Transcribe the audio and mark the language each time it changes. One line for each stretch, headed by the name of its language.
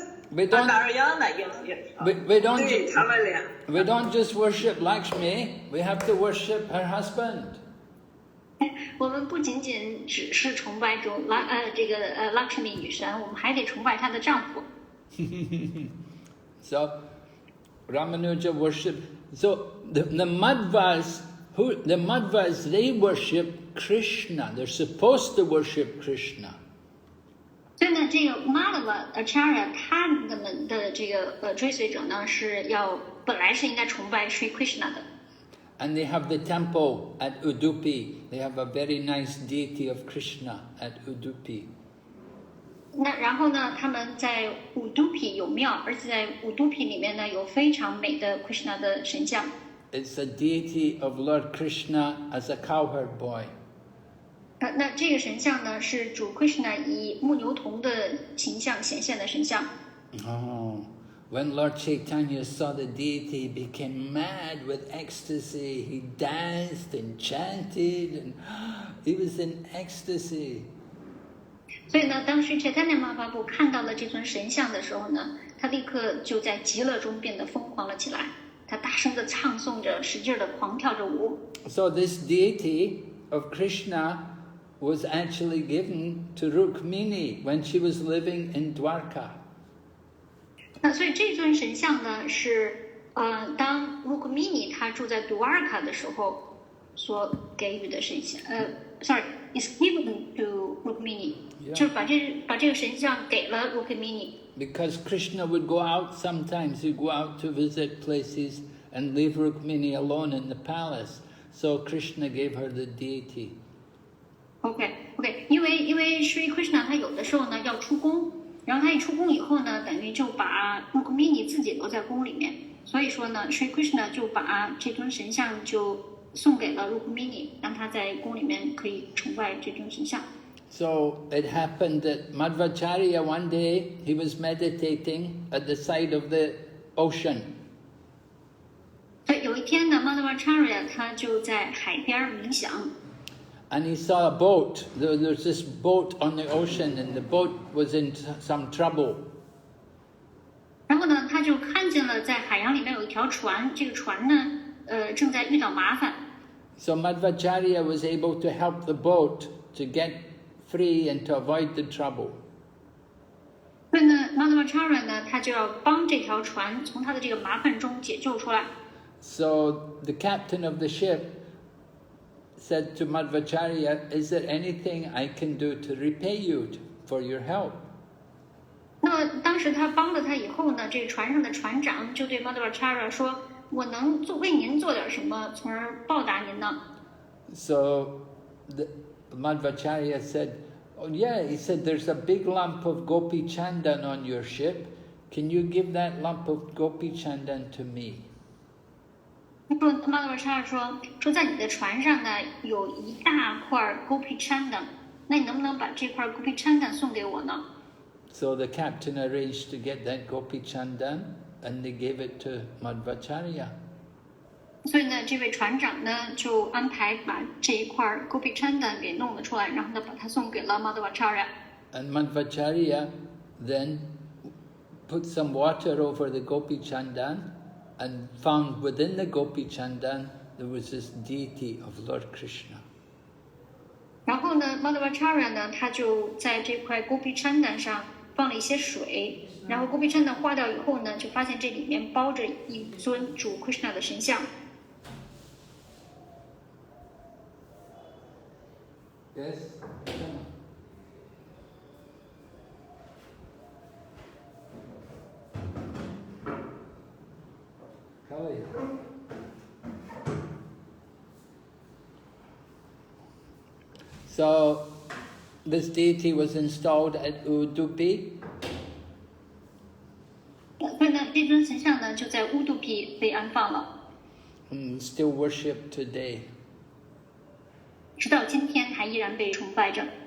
English: We don't just worship Lakshmi. We have to worship her husband.
Chinese: 我们不仅仅只是崇拜Lakshmi 女神，我们还得崇拜她的丈夫。
English: So Ramanuja worship. So the Madhvas, they worship Krishna. They're supposed to worship Krishna.
Chinese: 所以呢，这个 Madhva Acharya 他们的这个追随者呢，本来是应该崇拜 Sri Krishna 的。
English: And they have the temple at Udupi. They have a very nice deity of Krishna at Udupi.
Chinese: 那然后呢，他们在 Udupi 有庙，而且在 Udupi 里面呢有非常美的 Krishna 的神像。
English: It's a deity of Lord Krishna as a cowherd boy.
Chinese: 那这个神像呢，是主 Krishna 以牧牛童的形象显现的神像。
English: Oh, when Lord Chaitanya saw the deity, he became mad with ecstasy. He danced and chanted, and he was in ecstasy.
Chinese: 所以呢，当时 Chaitanya Mahaprabhu 看到了这尊神像的时候呢，他立刻就在极乐中变得疯狂了起来。他大声地唱诵着，使劲地狂跳着舞。
English: So this deity of Krishna was actually given to Rukmini when she was living in Dwarka.
Chinese: 那所以这尊神像呢，是当 Rukmini 他住在 Dwarka 的时候所给予的神像。
English: Sorry, is given to Rukmini.
Chinese: 就是把这个神像给了 Rukmini.
English: Because Krishna would go out sometimes. He'd go out to visit places and leave Rukmini alone in the palace. So Krishna gave her the deity.
Chinese: OK， 因为 Sri Krishna 他有的时候呢要出宫，然后他一出宫以后呢，等于就把 Rukmini 自己留在宫里面，所以说呢 Sri Krishna 就把这尊神像就送给了 Rukmini， 让他在宫里面可以崇拜这尊神像。
English: So it happened that Madhvacharya one day, he was meditating at the side of the ocean.
Chinese: 有一天呢 Madhvacharya 他就在海边冥想。
English: And he saw a boat. There's this boat on the ocean, and the boat was in some trouble.
Chinese: 然后呢，他就看见了在海洋里面有一条船，这个船呢，正在遇到麻烦。
English: So Madhvacharya was able to help the boat to get free and to avoid the trouble.
Chinese: 所以呢 Madhvacharya 呢，他就要帮这条船从他的这个麻烦中解救出来。
English: So the captain of the ship said to Madhvacharya, "Is there anything I can do to repay you for your help?"
Chinese: 那么当时他帮了他以后呢，这个船上的船长就对 Madhvacharya 说：“我能为您做点什么，从而报答您呢？”
English: So Madhvacharya said, "Oh yeah," he said, "there's a big lump of gopi chandan on your ship. Can you give that lump of gopi chandan to me?"
Chinese: 说 Madhvacharya 说在你的船上呢有一大块 gopi chandan， 那你能不能把这块 gopi chandan 送给我呢？
English: So the captain arranged to get that gopi chandan, and they gave it to Madhvacharya.
Chinese: 所以呢，这位船长呢就安排把这一块 gopi chandan 给弄了出来，然后呢把它送给了 Madhvacharya。
English: And Madhvacharya then put some water over the gopi chandan, and found within the gopi chandan there was this deity of Lord Krishna.
Chinese: 然后呢 Madhvacharya 呢他就在这块 gopi chandan 上放了一些水，然后 gopi chandan 化掉以后呢，就发现这里面包着一尊主 Krishna 的神像。
English: Yes. Kelly. So this deity was installed at Udupi.
Chinese: 所以呢，这尊神像呢就在乌杜皮被安放了，
English: And still worshipped today.
Chinese: 直到今天还依然被崇拜着。